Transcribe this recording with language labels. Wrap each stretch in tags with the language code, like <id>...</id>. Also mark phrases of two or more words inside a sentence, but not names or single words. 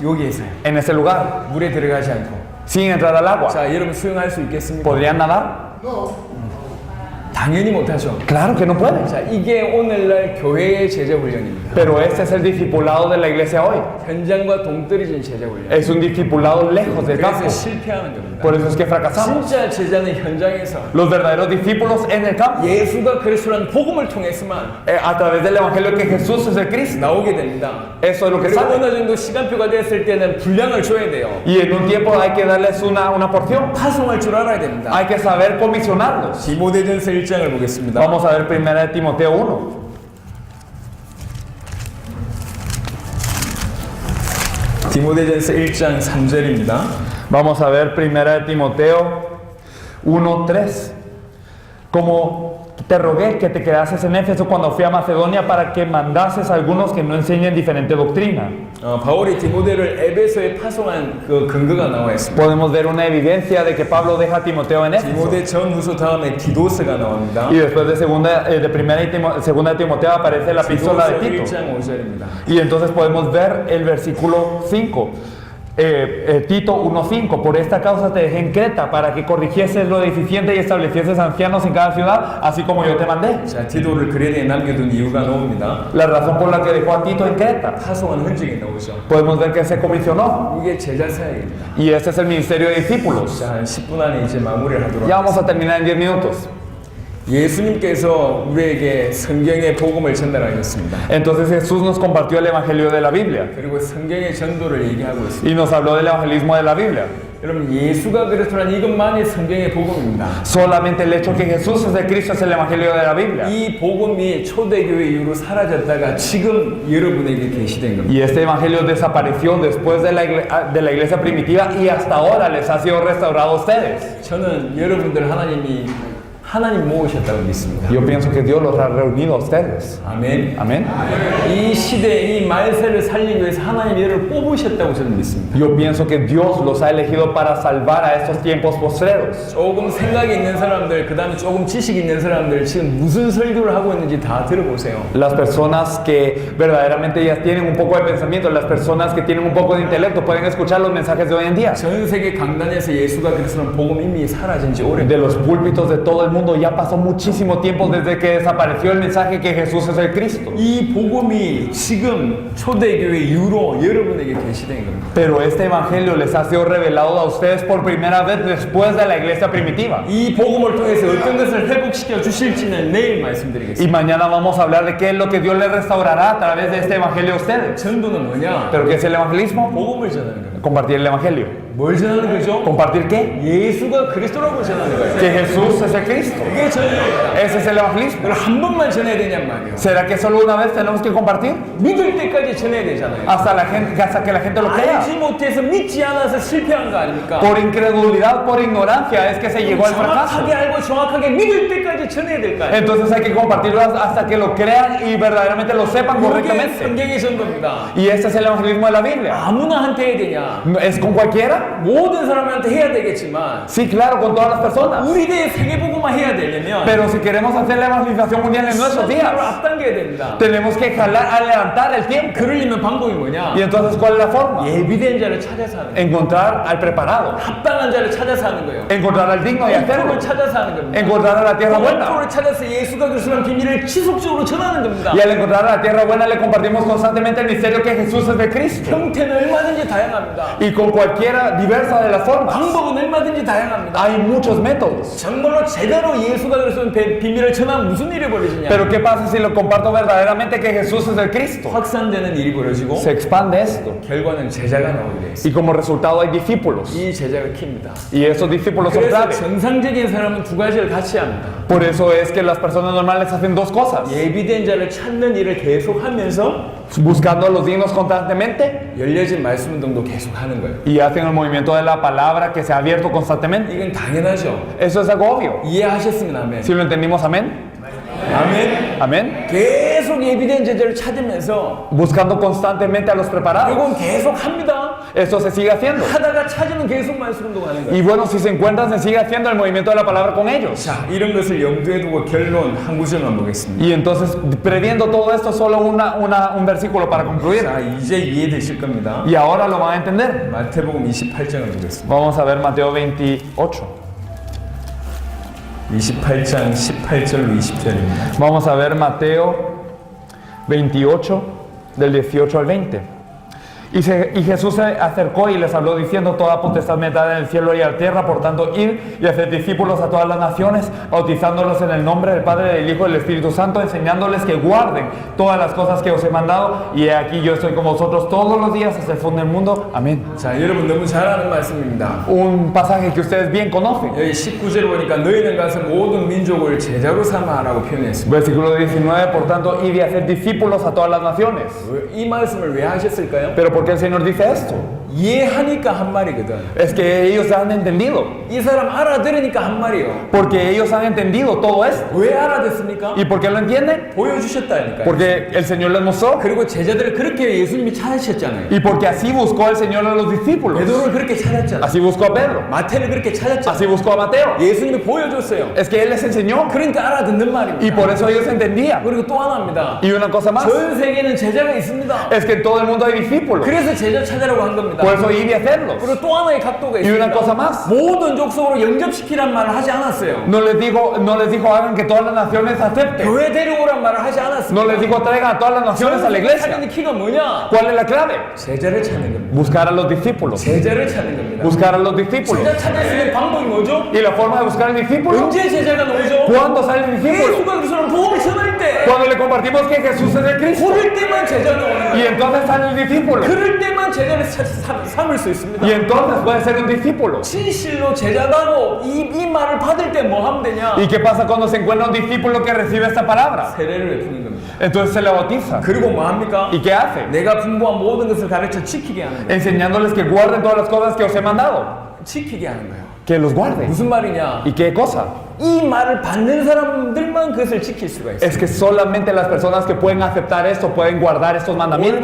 <ko>여기에서요.</ko> <es>en ese lugar,</es> <ko>물에 들어가지 않고.</ko> <es>sin entrar al agua.</es> <ko>자, 여러분 수영할 수 있겠습니까?</ko> <es>¿Podrían nadar?</es> <ko>당연히 못하죠.</ko> <es>Claro que no pueden.</es> <ko>자, 이게 오늘날 교회의 제자 훈련입니다.</ko> <es>Pero este es el discipulado de la iglesia hoy.</es> <ko>현장과 동떨어진 제자 훈련.</ko> <es>Es un discipulado lejos del campo.</es> <ko>그래서 실패하는 겁니다.</ko> <es>Por eso es que fracasamos.</es> <ko>진짜 제자는 현장에서</ko> <es>Los verdaderos discípulos en el campo.</es> <ko>예수가 그리스도라는 복음을 통해서만</ko> <es>A través del evangelio que Jesús es el Cristo.</es> <ko>나오게 됩니다.</ko> <es>Eso es lo que</es> <ko>그리고</ko> <es>sale.</es> <ko>어느 정도 시간표가 됐을 때는 분량을 줘야 돼요.</ko> <es>Y en un tiempo hay que darles una porción.</es> <ko>파송할 줄 알아야 됩니다.</ko> <es>Hay que saber comisionarlos.</es> <ko>디모데전서 1장을 보겠습니다.</ko> <es>Vamos a ver 1 Timoteo 1.</es> <ko>디모데전서 1장 3절입니다.</ko> <es>Vamos a ver 1 Timoteo 1:3. Como te rogué que te quedases en Éfeso cuando fui a Macedonia para que mandases a algunos que no enseñen diferente doctrina.</es> <ko>바울이 디모데를 에베소에 파송한 그 근거가 나와 있습니다.</ko> <es>Podemos ver una evidencia de que Pablo deja a Timoteo en Éfeso.</es> <ko>디모데 전후서 다음에 디도스가 나옵니다.</ko> <es>Y después de segunda de Timoteo aparece la epístola de</es> <ko>디도서</ko> <es>Tito.</es> <ko>1장 5절입니다.</ko> <es>Y entonces podemos ver el versículo 5. Tito 1:5, por esta causa te dejé en Creta para que corrigieses lo deficiente y establecieses ancianos en cada ciudad, así como yo te mandé.</es> <ko>자, 디도를 그레데에 남겨둔 이유가 나옵니다.</ko> <es>La razón por la que dejó a Tito en Creta,</es> <ko>파송한 흔적이 나오죠.</ko> <es>podemos ver que se comisionó.</es> <ko>이게 제자 사역입니다.</ko> <es>Y este es el ministerio de discípulos.</es> <ko>자, 한 10분 안에 이제 마무리를 하도록</ko> <es>Ya vamos a terminar en 10 minutos.</es> <ko>예수님께서 우리에게 성경의 복음을 전달하셨습니다.</ko> <es>Entonces Jesús nos compartió el evangelio de la Biblia</es> <ko>그리고 성경의 전도를 얘기하고 있습니다.</ko> <es>y nos habló del evangelismo de la Biblia.</es> <ko>여러분, 예수가 그리스도란 이것만이 성경의 복음입니다.</ko> <es>Solamente el hecho que Jesús es el Cristo es el evangelio de la Biblia.</es> <ko>이 복음이 초대교회 이후로 사라졌다가 지금 여러분에게 계시된 겁니다.</ko> <es>Y este evangelio desapareció después de la iglesia primitiva y hasta ahora les ha sido restaurado a ustedes.</es> <ko>저는 여러분들 하나님 모으셨다고 믿습니다.</ko> <es>Yo pienso que Dios los ha reunido a ustedes.</es> <ko>아멘.</ko> <es>Amén.</es> <ko>이 시대에 이 말세를 살리기 위해서 하나님 얘를 뽑으셨다고 저는 믿습니다.</ko> <es>Yo pienso que Dios los ha elegido para salvar a estos tiempos postreros.</es> <ko>조금 생각이 있는 사람들, 그 다음에 조금 지식이 있는 사람들 지금 무슨 설교를 하고 있는지 다 들어보세요.</ko> <es>Las personas que verdaderamente ya tienen un poco de pensamiento, las personas que tienen un poco de intelecto pueden escuchar los mensajes de hoy en día.</es> <ko>전 세계 강단에서 예수가 그리스도는 복음 이미 사라진 지 오래.</ko> <es>De los púlpitos de todo el mundo ya pasó muchísimo tiempo desde que desapareció el mensaje que Jesús es el Cristo.</es> <ko>이 복음이 지금 초대교회 이후로 여러분에게 계시된 겁니다.</ko> <es>Pero este evangelio les ha sido revelado a ustedes por primera vez después de la iglesia primitiva.</es> <ko>이 복음을 통해서 어떤 것을 회복시켜 주실지는 내일 말씀드리겠습니다.</ko> <es>Y mañana vamos a hablar de qué es lo que Dios les restaurará a través de este evangelio a ustedes.</es> <ko>전도는 뭐냐?</ko> <es>¿Pero qué es el evangelismo?</es> <ko>복음을 전하는 겁니다.</ko> <es>Compartir el evangelio.</es> <ko>뭘 전하는 거죠?</ko> <es>¿Compartir qué?</es> <ko>예수가 그리스도라고 전하는 거예요.</ko> <es>Que Jesús es el Cristo.</es> <ko>이게 전도입니다.</ko> <es>Ese es el evangelismo.</es> <ko>그걸 한 번만 전해야 되냔 말이에요.</ko> <es>¿Será que solo una vez tenemos que compartir?</es> <ko>믿을 때까지 전해야 되잖아요.</ko> <es>Hasta que la gente lo crea.</es> <ko>알지 못해서 믿지 않아서 실패한 거 아닙니까?</ko> <es>Por incredulidad, por ignorancia es que se llegó al fracaso.</es> <ko>정확하게 알고 정확하게 믿을 때까지 전해야 될 거 아니에요.</ko> <es>Entonces hay que compartirlo hasta que lo crean y verdaderamente lo sepan</es> <ko>이게</ko> <es>correctamente.</es> <ko>성경의 전도입니다.</ko> <es>Y este es el evangelismo de la Biblia.</es> <ko>아무나 한테 해야 되냐? 누구에게나</ko> <es>¿No ¿Es con cualquiera?</es> <ko>모든 사람한테 해야 되겠지만</ko> <es>Sí, claro, con todas las personas.</es> <ko>우리 대에 세계복음화 해야 되려면</ko> <es>Pero si queremos hacer la evangelización mundial en nuestros</es> <ko>시간을</ko> <es>días,</es> <ko>앞당겨야 됩니다.</ko> <es>tenemos que adelantar el tiempo.</es> <ko>그러려면 방법이 뭐냐?</ko> <es>Y entonces, ¿cuál es la forma?</es> <ko>예비된 자를 찾아서 하는 거예요.</ko> <es>Encontrar al preparado,</es> <ko>합당한 자를 찾아서 하는 거예요.</ko> <es>encontrar al digno y hacerlo,</es> <ko>를 찾아서 하는 겁니다.</ko> <es>encontrar a la tierra buena.</es> <ko>를 찾아서 예수가 그리스도라는 비밀을 지속적으로 전하는 겁니다.</ko> <es>Y al encontrar a la tierra buena le compartimos constantemente el misterio que Jesús es de Cristo.</es> <ko>형태는 얼마든지 다양합니다.</ko> <es>Y con cualquiera diversa de las formas.</es> <ko>방법은 얼마든지 다양합니다.</ko> <es>Hay muchos métodos.</es> <ko>정말로 제대로 예수가 그리스도의 비밀을 전하면 무슨 일이 벌어지냐?</ko> <es>Pero ¿qué pasa si lo comparto verdaderamente que Jesús es el Cristo?</es> <ko>확산되는 일이 벌어지고</ko> <es>Se expande esto.</es> <ko>결과는 제자가 나오게 돼 있어요.</ko> <es>Y como resultado hay discípulos.</es> <ko>이 제자가 킵니다.</ko> <es>Y esos discípulos son</es> <ko>그래서</ko> <es>clave.</es> <ko>정상적인 사람은 두 가지를 같이 합니다.</ko> <es>Por eso es que las personas normales hacen dos cosas.</es> <ko>예비된 자를 찾는 일을 계속하면서</ko> <es>Buscando a los dignos constantemente</es> <ko>열려진 말씀 운동도 계속하는 거예요.</ko> <es>y hacen el movimiento de la palabra que se ha abierto constantemente.</es> <ko>이건 당연하죠.</ko> <es>Eso es algo obvio.</es> <ko>이해하셨으면 아멘.</ko> <es>Si lo entendimos, amén.</es> <ko>아멘.</ko> <es>Amén.</es> <ko>계속 예비된 제자를 찾으면서</ko> <es>Buscando constantemente a los preparados.</es> <ko>이건 계속 합니다.</ko> <es>Esto se sigue haciendo.</es> <ko>하다가 찾으면 계속 말씀 운동하는 거예요.</ko> <es>Y bueno, si se encuentran, se sigue haciendo el movimiento de la palabra con ellos.</es> <ko>자, 이런 것을 염두에 두고 결론 한 구절만 보겠습니다.</ko> <es>Y entonces, previendo todo esto, solo un versículo para concluir.</es> <ko>자, 이제 이해되실 겁니다.</ko> <es>Y ahora lo van a entender.</es> <ko>마태복음 28장을 보겠습니다.</ko> <es>Vamos a ver Mateo 28.</es> <ko>28장 18절로 20절입니다.</ko> <es>Vamos a ver Mateo 28, del 18 al 20. Y Jesús se acercó y les habló diciendo: toda potestad me da en el cielo y en la tierra, por tanto id y haced discípulos a todas las naciones, bautizándolos en el nombre del Padre, del Hijo y del Espíritu Santo, enseñándoles que guarden todas las cosas que os he mandado, y he aquí yo estoy con vosotros todos los días hasta el fin del mundo. Amén.</es> <ko>자, 여러분 너무 잘 아는 말씀입니다.</ko> <es>Un pasaje que ustedes bien conocen.</es> <ko>여기 19절 보니까 너희는 가서 모든 민족을 제자로 삼아라고 표현했습니다.</ko> <es>Versículo 19, por tanto, id y haced discípulos a todas las naciones.</es> <ko>이 말씀을 왜 하셨을까요?</ko> <es>Pero ¿por qué el Señor dice esto?</es> <ko>이해하니까 한 말이거든.</ko> <es>Es que ellos han entendido.</es> <ko>이 사람 알아들으니까 한 말이에요.</ko> <es>Porque ellos han entendido todo esto.</es> <ko>왜 알아듣습니까?</ko> <es>¿Y por qué lo entienden?</es> <ko>보여주셨다니까요.</ko> <es>Porque el Señor les mostró.</es> <ko>그리고 제자들을 그렇게 예수님이 찾으셨잖아요.</ko> <es>Y porque así buscó el Señor a los discípulos.</es> <ko>베드로를 그렇게 찾았잖아요.</ko> <es>Así buscó a Pedro.</es> <ko>마태를 그렇게 찾았잖아요.</ko> <es>Así buscó a Mateo.</es> <ko>예수님이 보여줬어요.</ko> <es>Es que Él les enseñó.</es> <ko>그러니까 알아듣는 말입니다.</ko> <es>Y por eso ellos entendían.</es> <ko>그리고 또 하나입니다.</ko> <es>Y una cosa más.</es> <ko>전 세계는 제자가 있습니다.</ko> <es>Es que en todo el mundo hay discípulos.</es> <ko>그래서 제자 찾으라고 한 겁니다.</ko> <es>Por eso ir y hacerlos.</es> <ko>그리고 또 하나의 각도가</ko> <es>Y una</es> <ko>있습니다.</ko> <es>cosa más.</es> <ko>모든 족속으로 영접시키란 말을 하지 않았어요.</ko> <es>No les dijo hagan que todas las naciones acepten.</es> <ko>교회 데려오란 말을 하지 않았습니다.</ko> <es>No les dijo traigan a todas las naciones a la iglesia.</es> <ko>찾는 키가 뭐냐?</ko> <es>¿Cuál es la clave?</es> <ko>제자를 찾는 겁니다.</ko> <es>Buscar a los discípulos.</es> <ko>제자를 찾는 겁니다.</ko> <es>Buscar a los discípulos.</es> <ko>제자 찾을 수 있는 방법이 뭐죠?</ko> <es>¿Y la forma de buscar al discípulo?</es> <ko>언제 제자가 나오죠?</ko> <es>¿Cuándo sale el discípulo?</es> <ko>예수가 그리스도를 복음을 전할 때</ko> <es>Cuando le compartimos que Jesús es el Cristo.</es> <ko>그럴 때만 제자가 오는</ko> <es>Y</es> <ko>거예요.</ko> <es>entonces sale el discípulo.</es> <ko>그럴 때만 제자를 삼을 수 있습니다.</ko> <es>Y entonces puede ser un discípulo.</es> <ko>진실로 제자다고 이 말을 받을 때 뭐 하면 되냐?</ko> <es>¿Y qué pasa cuando se encuentra un discípulo que recibe esta palabra?</es> <ko>세례를 베푸는 겁니다.</ko> <es>Entonces se le bautiza.</es> <ko>그리고 뭐 합니까?</ko> <es>¿Y qué hace?</es> <ko>내가 분부한 모든 것을 가르쳐 지키게 하는 거예요.</ko> <es>Enseñándoles que guarden todas las cosas que os he mandado.</es> <ko>지키게 하는 거예요.</ko> <es>Que los guarden.</es> <ko>무슨 말이냐?</ko> <es>¿Y qué cosa?</es> <ko>이 말을 받는 사람들만 그것을 지킬 수가 있어요.</ko> <es>Es que solamente las personas que pueden aceptar esto pueden guardar estos mandamientos.</es>